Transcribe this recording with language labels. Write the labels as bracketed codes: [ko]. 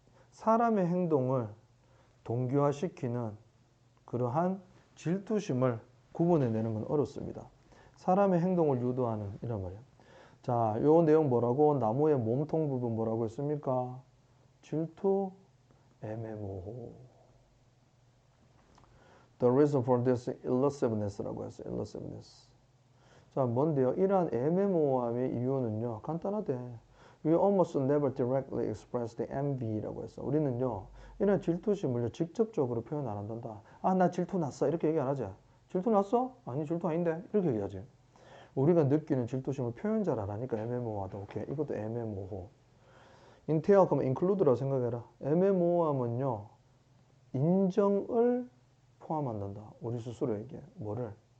[ko] 사람의 행동을 동기화시키는 그러한 질투심을 구분해내는 건 어렵습니다. 사람의 행동을 유도하는 이란 말이야. 자, 요 내용 뭐라고? 나무의 몸통 부분 뭐라고 했습니까? 질투, 애매모호. [en] The reason for this elusiveness [ko] 라고 했어요. elusiveness. 자, 뭔데요? 이러한 애매모호함의 이유는요, 간단하대. [en] We almost never directly express the envy [ko] 라고 했어. 우리는요, 이런 질투심을 직접적으로 표현 안 한단다. 아, 나 질투 났어. 이렇게 얘기 안 하지. 질투 났어? 아니, 질투 아닌데. 이렇게 얘기하지. 우리가 느끼는 질투심을 표현 잘 안 하니까 애매모호하다. 오케이. 이것도 애매모호. entail 그러면 include라고 생각해라. 애매모호함은요, 인정을 포함한단다. 우리 스스로에게. 뭐를?